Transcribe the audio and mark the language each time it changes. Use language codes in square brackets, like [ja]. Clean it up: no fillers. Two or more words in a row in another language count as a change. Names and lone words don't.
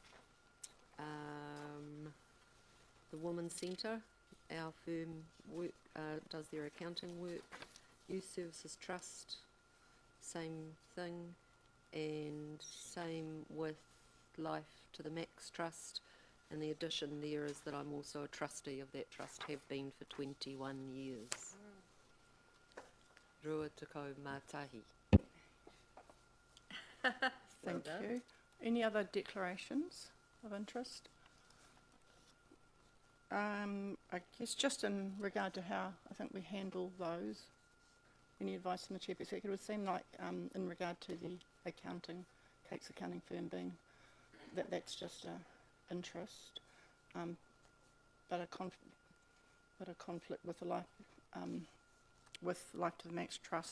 [en] The Women's Centre, our firm does their accounting work. Youth Services Trust, same thing, and same with Life to the Max Trust. And the addition there is that I'm also a trustee of that trust, have been for 21 years. Rua tuko mātahi. Thank you. Any other declarations of interest? I guess just in regard to how I think we handle those, any advice from the Chief Executive? It would seem like in regard to the accounting, Kate's accounting firm being, that's just a interest, but a conflict with the Life to the Max Trust.